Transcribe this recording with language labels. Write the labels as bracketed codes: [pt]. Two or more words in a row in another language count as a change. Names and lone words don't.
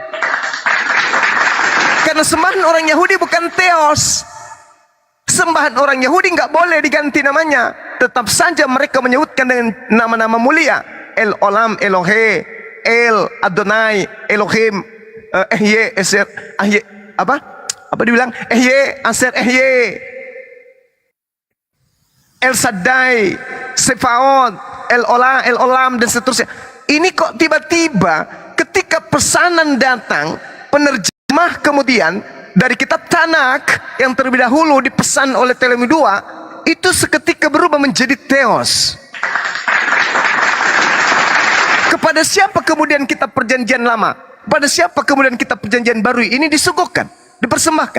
[id] Karena sembahan orang Yahudi bukan Theos. Sembahan orang Yahudi nggak boleh diganti namanya. Tetap saja mereka menyebutkan dengan nama-nama mulia. El Olam, Elohe, El Adonai, Elohim, Ehye, Eser, Ahye, apa dibilang? [he] אהיה אשר אהיה, [id] El Shaddai, Sefaot, El Ola, El Olam, dan seterusnya. Ini kok tiba-tiba ketika pesanan datang, penerjemah kemudian dari kitab Tanak yang terlebih dahulu dipesan oleh Ptolemy II, itu seketika berubah menjadi Theos. Kepada siapa kemudian kitab perjanjian lama, pada siapa kemudian kitab perjanjian baru ini disuguhkan, dipersembahkan?